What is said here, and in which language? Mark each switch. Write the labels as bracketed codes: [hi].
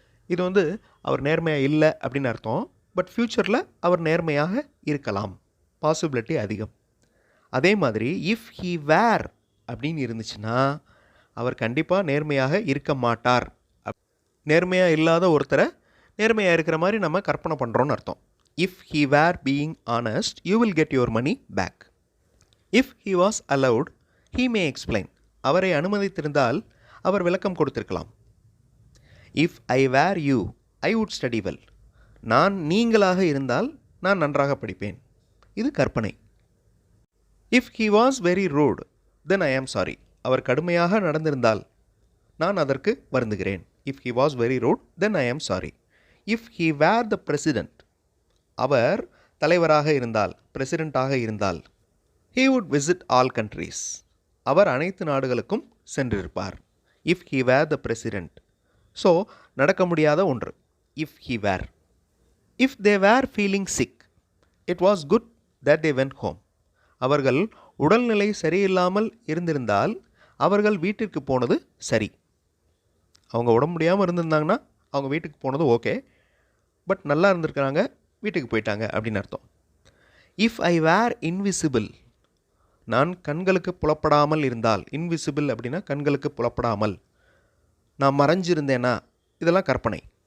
[ta] இது அவர் நேர்மையாக இல்லை அப்படின்னு அர்த்தம். பட் ஃப்யூச்சரில் அவர் நேர்மையாக இருக்கலாம், பாசிபிலிட்டி அதிகம். அதே மாதிரி [en] if he were [ta] அப்படின்னு இருந்துச்சுன்னா அவர் கண்டிப்பாக நேர்மையாக இருக்க மாட்டார். நேர்மையாக இல்லாத ஒருத்தரை நேர்மையாக இருக்கிற மாதிரி நம்ம கற்பனை பண்ணுறோன்னு அர்த்தம். [en] If he were being honest, you will get your money back. If he was allowed, he may explain. [ta] அவரை அனுமதித்திருந்தால் அவர் விளக்கம் கொடுத்திருக்கலாம். [en] If I were you, I would study well. [ta] நீங்களாக இருந்தால் நான் நன்றாக படிப்பேன். இது கற்பனை. [en] If he was very rude, then I am sorry. [ta] அவர் கடுமையாக நடந்திருந்தால் நான் அதற்கு வருந்துகிறேன். [en] If he was very rude, then I am sorry. If he were the president, [ta] அவர் தலைவராக இருந்தால், பிரசிடென்ட்டாக இருந்தால், [en] he would visit all countries. [ta] அவர் அனைத்து நாடுகளுக்கும் சென்றிருப்பார். [en] If he were the president. [ta] So நடக்க முடியாத ஒன்று. [en] If he were. If they were feeling sick, it was good that they went home. [ta] அவர்கள் உடல்நிலை சரியில்லாமல் இருந்திருந்தால் அவர்கள் வீட்டிற்கு போனது சரி. அவங்க உடம்பு முடியாமல் இருந்திருந்தாங்கன்னா அவங்க வீட்டுக்கு போனது ஓகே, பட் நல்லா இருந்திருக்கிறாங்க, வீட்டுக்கு போயிட்டாங்க அப்படின்னு அர்த்தம். [en] if I were invisible, [ta] நான் கண்களுக்கு புலப்படாமல் இருந்தால், இன்விசிபிள் அப்படின்னா கண்களுக்கு புலப்படாமல், நான் மறைஞ்சிருந்தேனா, இதெல்லாம் கற்பனை.